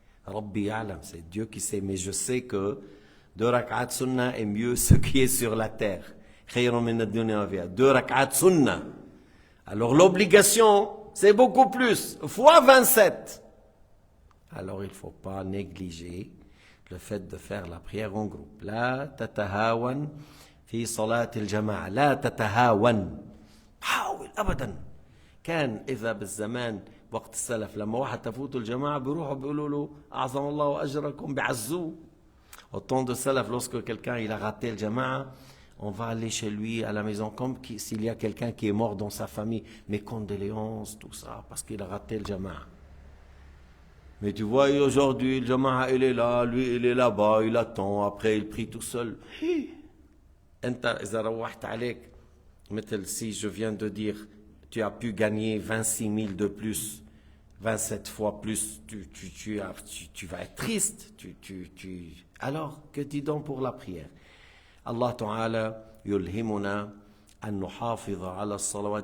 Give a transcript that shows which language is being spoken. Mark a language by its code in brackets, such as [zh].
[fr] Rabbi Alam, c'est Dieu qui sait. Mais je sais que 2 rak'at sunnah est mieux ce qui est sur la terre. 2 rak'at sunnah. Alors l'obligation, c'est beaucoup plus. Fois 27. Alors il ne faut pas négliger le fait de faire la prière en groupe. [ar] لا تتهاون في صلاة الجماعة. لا تتهاون. حاول أبدا. كان إذا بالزمان وقت السلف لما واحد تفوت الجماعة بيروحوا بيقولوا له أعظم الله أجركم بعزوه. [fr] Au temps de salaf, lorsque quelqu'un il a raté le jama'a, on va aller chez lui à la maison comme s'il y a quelqu'un qui est mort dans sa famille. Mes condoléances, tout ça, parce qu'il a raté le jama'a. Mais tu vois, aujourd'hui, le jama'a, il est là, lui, il est là-bas, il attend, après, il prie tout seul. [ar] أنت إذا روحت عليك مثل [fr] si je viens de dire, tu as pu gagner 26 000 de plus, 27 fois plus, tu vas être triste. Alors, que dis donc pour la prière? [ar] Allah Ta'ala يلهمنا أن نحافظ على الصلوات.